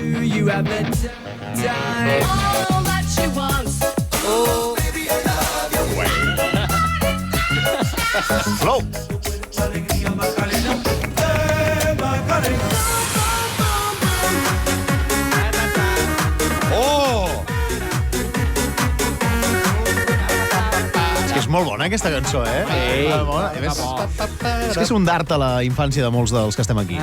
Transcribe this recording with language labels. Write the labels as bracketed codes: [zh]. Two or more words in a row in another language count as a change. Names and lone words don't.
[en] you have the time. All that she wants. Oh, baby, I love you. Flow. Oh! [ca] És molt bona, aquesta cançó, eh? És que és un d'art a la infància de molts dels que estem aquí.